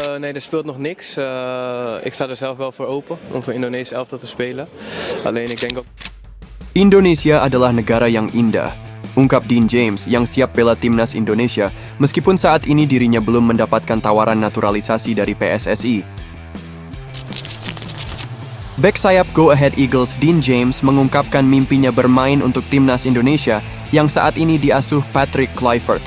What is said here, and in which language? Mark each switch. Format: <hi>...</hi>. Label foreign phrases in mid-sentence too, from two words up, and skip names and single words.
<nl>Nee, er speelt nog niks. Ik sta er zelf wel voor open om voor Indonesië elftal te spelen. Alleen ik denk ook...</nl> <id>Indonesia adalah negara yang indah, ungkap Dean James yang siap bela timnas Indonesia meskipun saat ini dirinya belum mendapatkan tawaran naturalisasi dari PSSI. Bek sayap Go Ahead Eagles Dean James mengungkapkan mimpinya bermain untuk timnas Indonesia yang saat ini diasuh Patrick Kluivert.</id>